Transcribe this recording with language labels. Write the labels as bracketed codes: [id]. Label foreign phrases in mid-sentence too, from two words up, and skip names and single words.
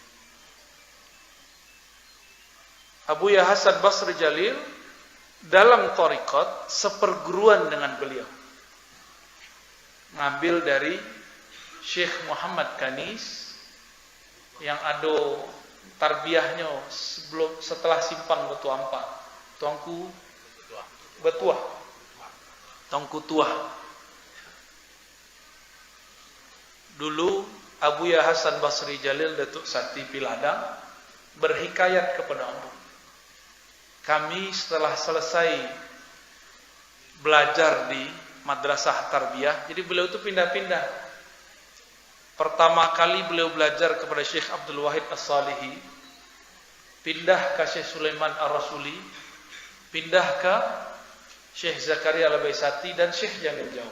[id] Abuya Hasan Basri Jalil dalam thariqat seperguruan dengan beliau. Ngambil dari Syekh Muhammad Kanis yang ada tarbiyahnya setelah simpang Betua 4. Tuangku Betua. Tuangku Tua. Dulu Abuya Hasan Basri Jalil Datuk Sati Piladang berhikayat kepada Allah. Kami setelah selesai belajar di madrasah tarbiyah, jadi beliau itu pindah-pindah. Pertama kali beliau belajar kepada Syekh Abdul Wahid As-Salihi, pindah ke Syekh Sulaiman Ar-Rasuli, pindah ke Syekh Zakaria Al-Baisati dan Syekh Jamil Jauh.